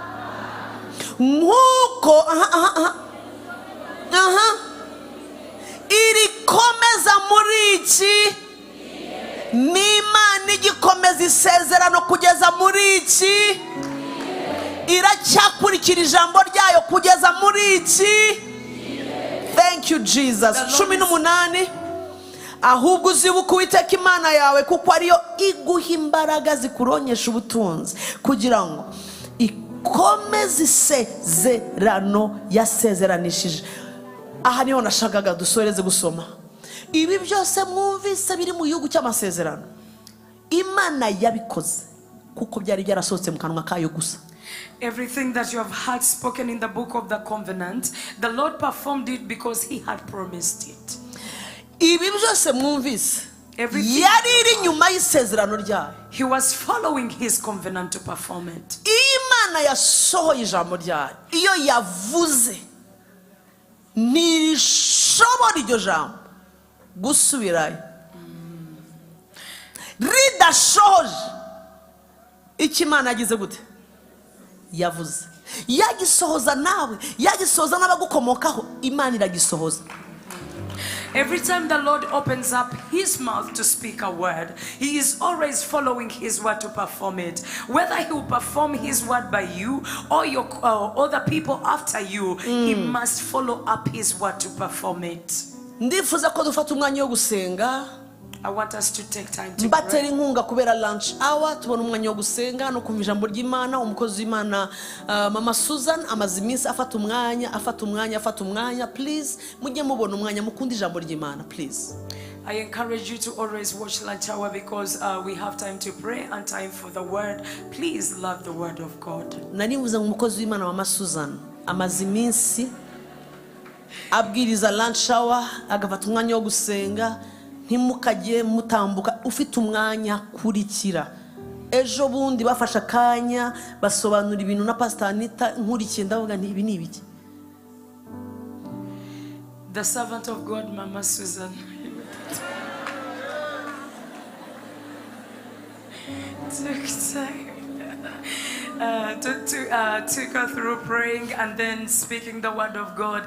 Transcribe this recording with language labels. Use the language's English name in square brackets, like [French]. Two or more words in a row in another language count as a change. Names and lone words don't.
[Kinyarwanda] nk'uko irikomeza muri iki n'Imana igikomeza isezerano kugeza muri iki, iracyakurikira ijambo ryayo kugeza muri iki. [English] Thank you, Jesus. [Kinyarwanda] 18 ahubwo uzibuka Uwiteka Imana yawe kuko ariyo iguha imbaraga zikuronyesha ubutunzi, kugira ngo ikomeze isezerano yasezeranishije. Aha niho nashakaga dusoreze gusoma. Ibi byose mwumvise biri mu gihugu cy'amasezerano, Imana yabikoze kuko byari byarasohotse mu kanwa kayo gusa. [English] Everything that you have heard spoken in the book of the covenant, the Lord performed it because he had promised it. [Kinyarwanda] Ibi byose mwumvise yari iri nyuma y'isezerano ryayo. [English] He was following his covenant to perform it. [Kinyarwanda] Imana yasohoye ijambo ryayo, iyo yavuze ntirishobora iryo jambo gusubirayo. Ridashoje icyo Imana yagize gute? Yavuze. Yagisohoza nawe, yagisohoza n'abagukomokaho, Imana iragisohoza. [English] Every time the Lord opens up his mouth to speak a word, he is always following his word to perform it. Whether he will perform his word by you or your other people after you, he must follow up his word to perform it. [Kinyarwanda] Ndifuza ko dufata umwanya wo gusenga. [English] I want us to take time to [Kinyarwanda] mbatera [English] pray. [Kinyarwanda] inkunga kubera [English] lunch hour, [Kinyarwanda] tubona umwanya wo gusenga no kumva ijambo ry'Imana. Umukozi w'Imana Mama Susan amaze iminsi afata umwanya. Please mujye mubona umwanya mukunda ijambo ry'Imana, please. [English] I encourage you to always watch lunch hour because we have time to pray and time for the word. Please love the word of God. [Kinyarwanda] Nanivuze ngo umukozi w'Imana Mama Susan amaze iminsi abwiriza [English] lunch hour, [Kinyarwanda] agafata umwanya wo gusenga. Ntimukajye mutambuka, ufite umwanya kurikira. Ejo bundi bafasha kanya basobanura ibintu na Pastor Anita, nkurikiye ndavuga nti ibi ni ibiki. [English] The servant of God, Mama Susan, took time to go through praying and then speaking the word of God.